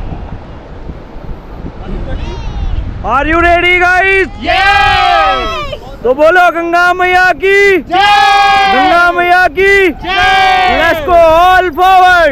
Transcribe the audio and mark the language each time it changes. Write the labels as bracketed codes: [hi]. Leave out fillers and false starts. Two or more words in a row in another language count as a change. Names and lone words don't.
[en] Are you ready, guys? Yes! [hi] तो बोलो गंगा मैया की जय। गंगा मैया की जय। [en] let's go all forward.